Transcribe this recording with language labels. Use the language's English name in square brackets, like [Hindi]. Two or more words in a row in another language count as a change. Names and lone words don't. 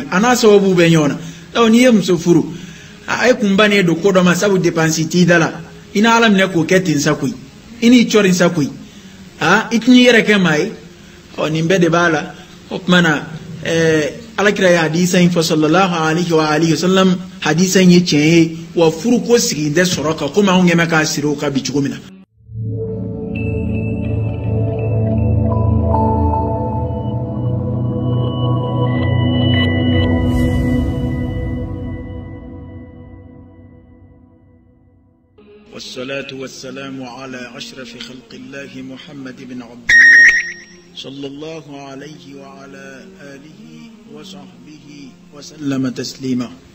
[Bambara] a n'a sababu bɛ ɲɔgɔn na n'i ye muso furu a ye kun bannen don ko dɔ ma sabu dépense t'i da la i ni ala minɛ k'o kɛ ten sa koyi i n'i cɔri sa koyi i t'i yɛrɛ kɛ maa ye nin bɛɛ de b'a la o tuma na alakira ye hadisa in fɔ [Arabic] صلى الله عليه وعلى آله وسلم [Bambara] hadisa in ye tiɲɛ ye wa furu ko sigi tɛ sɔrɔ kan komi anw ɲɛmɛ k'a siri o kan bi cogo min na. [Arabic] والصلاة والسلام على أشرف خلق الله محمد بن عبد الله صلى الله عليه وعلى آله وصحبه وسلم تسليما.